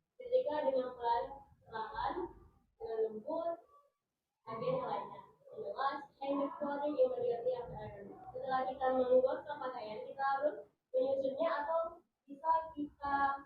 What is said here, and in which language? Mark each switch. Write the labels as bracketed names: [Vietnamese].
[Indonesian] Setrika dengan perlahan, dengan lembut, dan yang lainnya. [English] The last, hang the clothing immediately after iron. [Indonesian] Setelah kita menggosok pakaian, kita harus menyusunnya atau bisa kita